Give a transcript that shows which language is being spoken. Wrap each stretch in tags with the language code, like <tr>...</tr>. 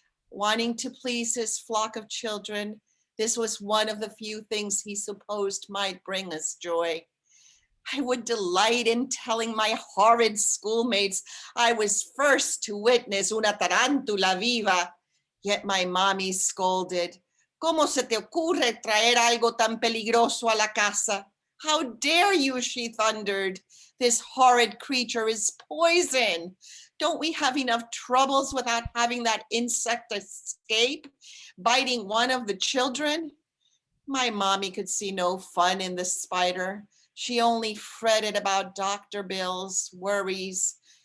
<en>Wanting to please his flock of children, this was one of the few things he supposed might bring us joy. I would delight in telling my horrid schoolmates I was first to witness</en> <es>una tarantula viva,</es> <en>yet my mommy scolded.</en> <es>¿Cómo se te ocurre traer algo tan peligroso a la casa?</es> <en>How dare you, she thundered. This horrid creature is poison. Don't we have enough troubles without having that insect escape, biting one of the children? My mommy could see no fun in the spider. She only fretted about doctor bills, worries.</en>